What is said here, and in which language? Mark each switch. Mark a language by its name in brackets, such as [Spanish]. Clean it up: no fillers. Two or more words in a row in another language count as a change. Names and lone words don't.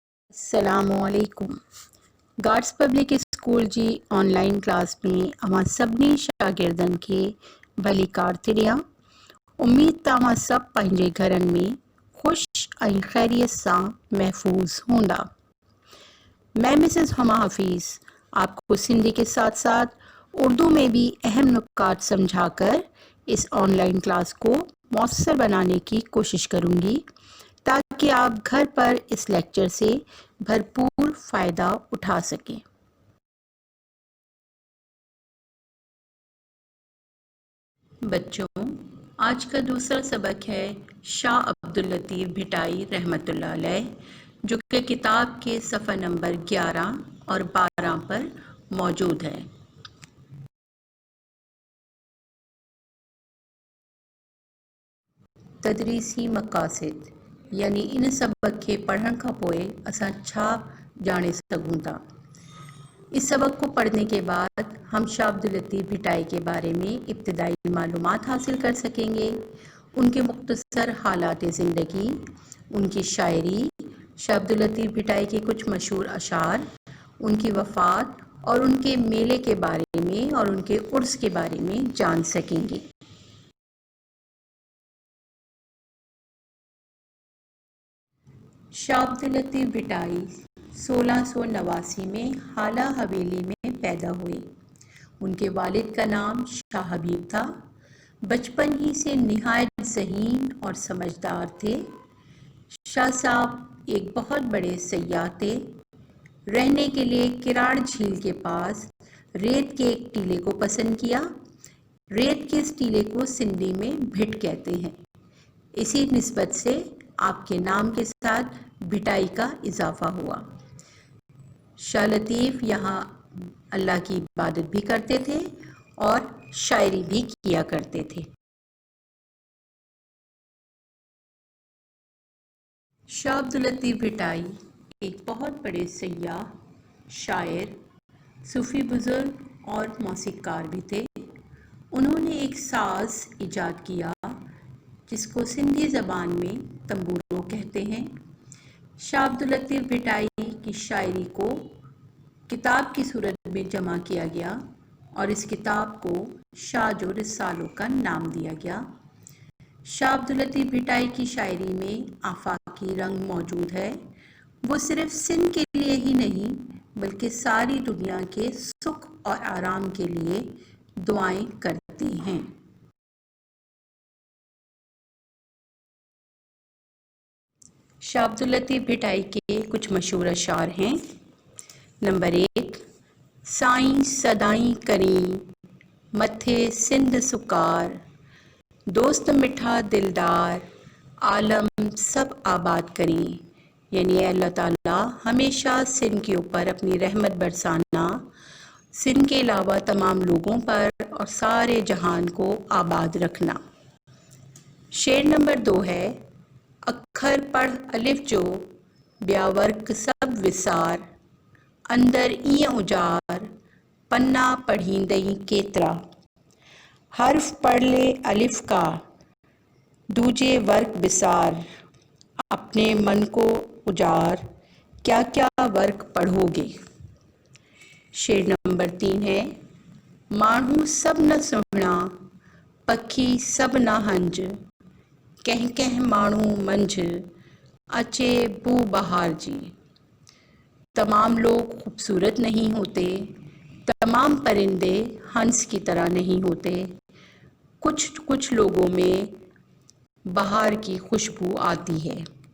[Sindhi] السلام علیکم. گارڈز پبلک اسکول جی آنلائن کلاس में अवां सभिनी शागिर्दनि खे भली कारतिरिया. उम्मीद त अवां सभु पंहिंजे घरनि में ख़ुश ऐं खैरियत सां महफूज हूंदा. [Urdu] میں مسز ہما حفیظ آپ کو سندھی کے ساتھ ساتھ اردو میں بھی اہم نکات سمجھا کر اس آن لائن کلاس کو مؤثر بنانے کی کوشش کروں گی تاکہ آپ گھر پر اس لیکچر سے بھرپور فائدہ اٹھا سکیں. بچو، آج کا دوسرا سبق ہے شاہ عبداللطیف بھٹائی رحمۃ اللہ علیہ, جو کہ کتاب کے صفحہ نمبر 11 اور 12 پر موجود ہے. تدریسی مقاصد یعنی [Sindhi] इन सबक खे पढ़ण खां पोइ असां छा जाने सघूं था. [Urdu] اس سبق کو پڑھنے کے بعد ہم شاہ عبداللطیف بھٹائی کے بارے میں ابتدائی معلومات حاصل کر سکیں گے. ان کے مختصر حالات زندگی، ان کی شاعری, شاہ عبداللطیف بھٹائی کے کچھ مشہور اشعار، ان کی وفات اور ان کے میلے کے بارے میں اور ان کے عرس کے بارے میں جان سکیں گے. شاہ عبداللطیف بھٹائی 1689 میں ہالا حویلی میں پیدا ہوئے. ان کے والد کا نام شاہ حبیب تھا. بچپن ہی سے نہایت ذہین اور سمجھدار تھے. شاہ صاحب ایک بہت بڑے سیاح تھے. رہنے کے لیے کراڑ جھیل کے پاس ریت کے ایک ٹیلے کو پسند کیا. ریت کے اس ٹیلے کو سندھی میں بھٹ کہتے ہیں. اسی نسبت سے آپ کے نام کے ساتھ بھٹائی کا اضافہ ہوا. شاہ لطیف یہاں اللہ کی عبادت بھی کرتے تھے اور شاعری بھی کیا کرتے تھے. شاہ عبداللطیف بھٹائی ایک بہت بڑے سیاح، شاعر، صوفی بزرگ اور موسیقار بھی تھے. انہوں نے ایک ساز ایجاد کیا جس کو سندھی زبان میں تنبورو کہتے ہیں. شاہ عبداللطیف بھٹائی کی شاعری کو کتاب کی صورت میں جمع کیا گیا اور اس کتاب کو شاہ جو رسالو کا نام دیا گیا. شاہ عبداللطیف بھٹائی کی شاعری میں آفاقی رنگ موجود ہے. وہ صرف سندھ کے لیے ہی نہیں بلکہ ساری دنیا کے سکھ اور آرام کے لیے دعائیں کرتی ہیں. شاہ عبداللطیف بھٹائی کے کچھ مشہور اشعار ہیں. नंबर 1, [Sindhi] साईं सदाई करीं मथे सिंध सुकार, दोस्त मिठा दिलदार आलम सब आबाद करें. [Urdu] یعنی اللہ تعالیٰ ہمیشہ سندھ کے اوپر اپنی رحمت برسانا، سندھ کے علاوہ تمام لوگوں پر اور سارے جہان کو آباد رکھنا. شعر نمبر 2 ہے, [Sindhi] अखर पढ़ अलिफ जो ब्या वर्क सब विसार, अंदर ईअं उजार पन्ना पढ़ींदई केतरा. [Urdu] حرف پڑھ لے الف کا دوجے ورق بسار، اپنے من کو اجار کیا کیا ورق پڑھو گے. شعر نمبر 3 ہے, [Sindhi] माण्हू सब न सुहिणा पखी सब न हंज, कंहिं कंहिं माण्हू मंझ अचे बू बहार जी. [Urdu] تمام لوگ خوبصورت نہیں ہوتے، تمام پرندے ہنس کی طرح نہیں ہوتے، کچھ کچھ لوگوں میں بہار کی خوشبو آتی ہے.